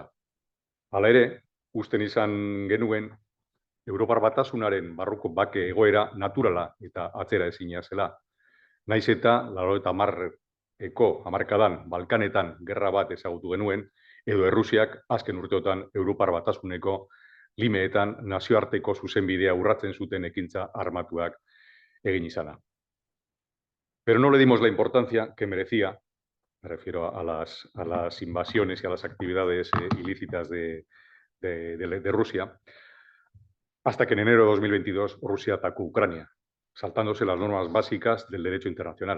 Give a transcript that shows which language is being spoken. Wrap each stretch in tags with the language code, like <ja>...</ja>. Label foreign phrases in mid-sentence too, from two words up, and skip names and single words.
<eu>Hala ere, usten izan genuen, Europar Batasunaren barruko bake egoera naturala eta atzera ezina zela. Naiz eta 90eko hamarkadan Balkanetan gerra bat ezagutu genuen, edo Errusiak azken urteotan Europar Batasuneko limeetan nazioarteko zuzenbidea urratzen zuten ekintza armatuak egin izana.</eu> <es>Pero no le dimos la importancia que merecía, me refiero a las invasiones y a las actividades ilícitas de Rusia, hasta que en enero de 2022 Rusia atacó Ucrania, saltándose las normas básicas del derecho internacional.</es>